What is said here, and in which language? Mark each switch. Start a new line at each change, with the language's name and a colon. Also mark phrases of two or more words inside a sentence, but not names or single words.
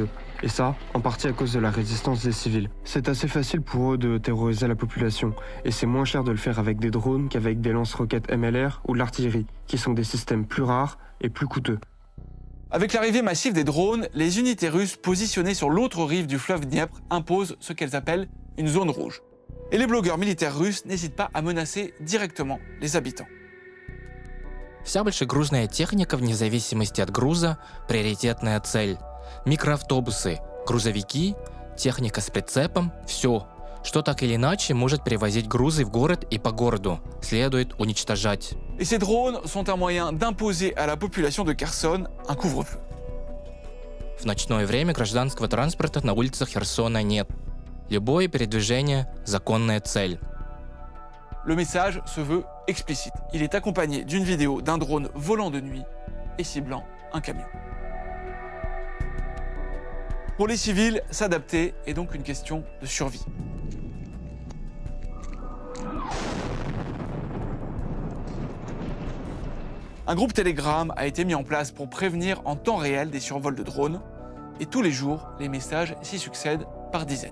French: Et ça, en partie à cause de la résistance des civils. C'est assez facile pour eux de terroriser la population, et c'est moins cher de le faire avec des drones qu'avec des lance-roquettes MLR ou de l'artillerie, qui sont des systèmes plus rares et plus coûteux. Avec l'arrivée massive des drones, les unités russes positionnées sur l'autre rive du fleuve Dniepr imposent ce qu'elles appellent une zone rouge. Et les blogueurs militaires russes n'hésitent pas à menacer directement les habitants.
Russian: Вся большегрузная техника, вне зависимости от груза, приоритетная цель. Микроавтобусы, грузовики, техника с прицепом – все, что так или иначе может перевозить грузы в город и по городу, следует уничтожать.
French: Et ces drones sont un moyen d'imposer à la population de Kherson un couvre-feu.
Russian: В ночное время гражданского транспорта на улицах Херсона нет. Любое передвижение – законная цель.
French: Le message se veut explicite. Il est accompagné d'une vidéo d'un drone volant de nuit et ciblant un camion. Pour les civils, s'adapter est donc une question de survie. Un groupe Telegram a été mis en place pour prévenir en temps réel des survols de drones, et tous les jours, les messages s'y succèdent par dizaines.